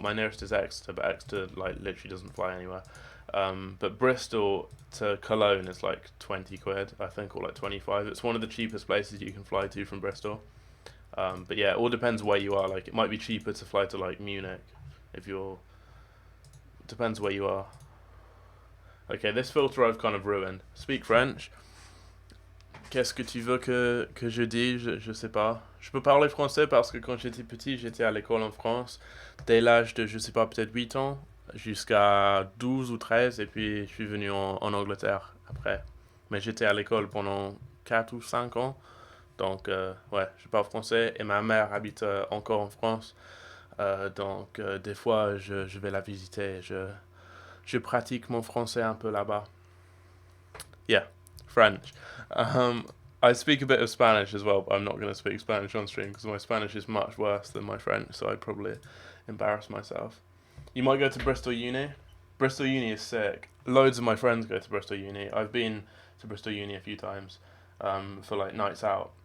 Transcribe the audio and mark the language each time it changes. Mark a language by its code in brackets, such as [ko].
[en] My nearest is Exeter, but Exeter like literally doesn't fly anywhere. But Bristol to Cologne is like 20 quid, I think, or like 25. It's one of the cheapest places you can fly to from Bristol. But yeah, it all depends where you are. Like, it might be cheaper to fly to like Munich if you're. Depends where you are. Okay, this filter I've kind of ruined. Speak French. [fr] Qu'est-ce que tu veux que je dise? Je sais pas. Je peux parler français parce que quand j'étais petit, j'étais à l'école en France. Dès l'âge de, je sais pas, peut-être 8 ans, jusqu'à 12 ou 13, et puis je suis venu en Angleterre après. Mais j'étais à l'école pendant 4 ou 5 ans. Donc, ouais, je parle français, et ma mère habite encore en France. Donc, des fois, je vais la visiter. Je pratique mon français un peu là-bas. [en] Yeah, French. I speak a bit of Spanish as well, but I'm not going to speak Spanish on stream because my Spanish is much worse than my French, so I'd probably embarrass myself. You might go to Bristol Uni. Bristol Uni is sick. Loads of my friends go to Bristol Uni. I've been to Bristol Uni a few times for like nights out.